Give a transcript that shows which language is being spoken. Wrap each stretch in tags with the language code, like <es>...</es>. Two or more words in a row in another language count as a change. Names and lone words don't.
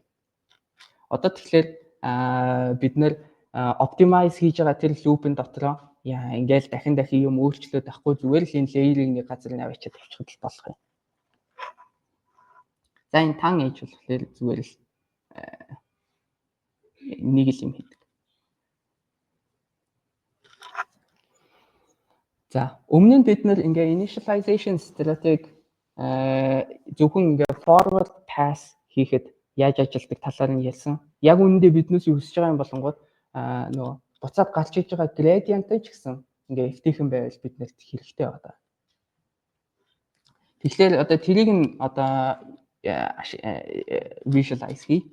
<mn>Одоо тэгэхээр бид нэр optimize хийж байгаа тэр loop-ын дотроо ингээл дахин юм өөрчлөөд авахгүй зүгээр л энэ layer-ийг нэг газар нь аваачаад тавьчихад л болох юм. За энэ тан ээж болохоор зүгээр л нэг л юм хийдэг. За өмнө нь бид нэр ингээ</mn> <en>initialization strategy</en> <mn>зөвхөн ингээ</mn> <en>forward pass</en> <mn>хийхэд яаж ажилтдаг талаар нь ярьсан. Яг үүндээ биднээс юу хүсэж байгаа юм болонгууд нөгөө буцаад гарч иж байгаа gradient ч гэсэн ингээ эвтэйхэн байвал биднэрт хэрэгтэй байна. Тэгэхээр одоо тэрийг нь одоо visualize хий.</mn>